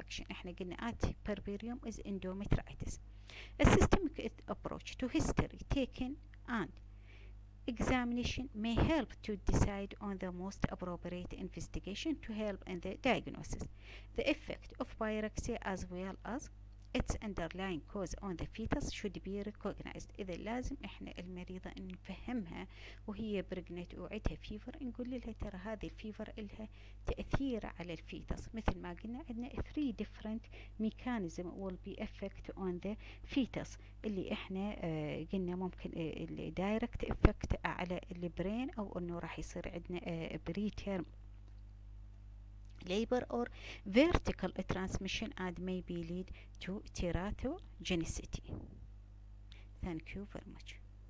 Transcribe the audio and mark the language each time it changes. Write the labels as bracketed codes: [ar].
[ar] احنا قلنا [en] at puerperium is endometritis. A systemic approach to history taken and examination may help to decide on the most appropriate investigation to help in the diagnosis. The effect of pyrexia as well as its underlying cause on the fetus should be recognized. [ar] إذا لازم إحنا المريضة نفهمها وهي برجنت وعندها فيفر، نقول لها ترى هذه الفيفر إلها تأثير على الفيتس. مثل ما قلنا عندنا [en] 3 different mechanism will be effect on the fetus [ar] اللي إحنا قلنا ممكن [en] direct effect [ar] على البرين، أو إنه راح يصير عندنا [en] preterm labor or vertical transmission and maybe lead to teratogenicity. Thank you very much.